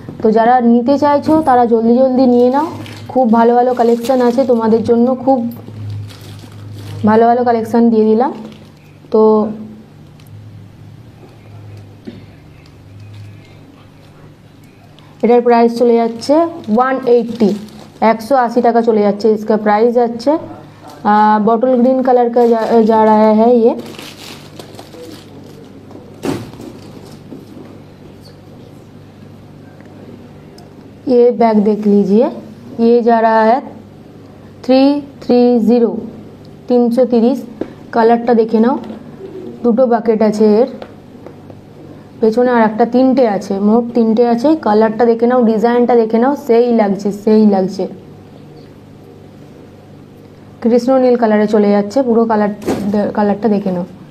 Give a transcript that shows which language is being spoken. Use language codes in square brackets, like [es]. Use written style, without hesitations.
[bn] তো যারা নিতে চাইছো তারা জলদি জলদি নিয়ে নাও, খুব ভালো ভালো কালেকশন আছে তোমাদের জন্য, খুব ভালো ভালো কালেকশন দিয়ে দিলাম। তো এটার প্রাইস চলে যাচ্ছে 180, 180 টাকা চলে যাচ্ছে। [hi] इसका प्राइस [bn] যাচ্ছে [hi] बॉटल ग्रीन कलर का जा रहा है ये बैग देख लीजिए, ये जा रहा है 330, 330। [bn] কালারটা দেখে নাও, দুটো বাকেট আছে এর পেছনে, আর একটা তিনটে আছে, মোট তিনটে আছে। কালারটা দেখে নাও, ডিজাইনটা দেখে নাও, সেই লাগছে, সেই লাগছে। কৃষ্ণ নীল কালারে চলে যাচ্ছে পুরো কালারটা দেখে নাও।